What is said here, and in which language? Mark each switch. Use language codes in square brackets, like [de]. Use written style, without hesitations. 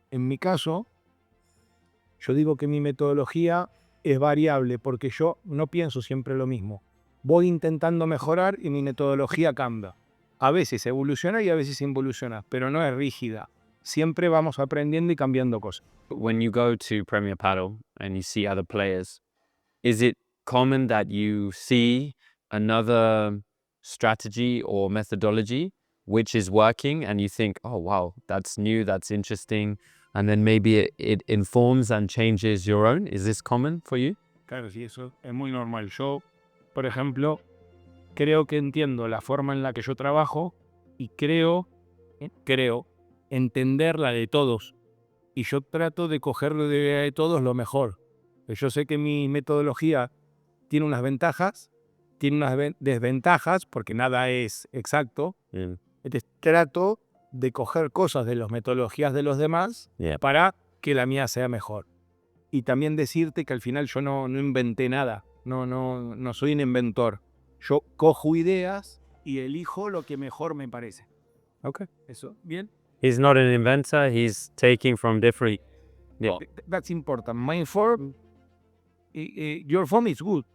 [es] En mi caso, yo digo que mi metodología es variable porque yo no pienso siempre lo mismo. Voy intentando mejorar y mi metodología cambia. A veces evoluciona y a veces involuciona, pero no es rígida. Siempre vamos aprendiendo y cambiando cosas. [en] When you go to Premier Padel and you see other players, is it common that you see another strategy or methodology which is working and you think, oh wow, that's new, that's interesting, and then maybe it informs and changes your own? Is this common for you? [es] Claro, sí, eso es muy normal. Yo, por ejemplo, creo que entiendo la forma en la que yo trabajo y creo entender la de todos. Y yo trato de cogerlo de todos lo mejor. Yo sé que mi metodología tiene unas ventajas, tiene unas desventajas, porque nada es exacto. Entonces trato de coger cosas de las metodologías de los demás para que la mía sea mejor. Y también decirte que al final yo no inventé nada, no soy un inventor. Yo cojo ideas y elijo lo que mejor me parece. [en] Okay. [es] ¿Eso? ¿Bien? [en] He's not an inventor, he's taking from different... Yeah. That's important. My form, your form is good.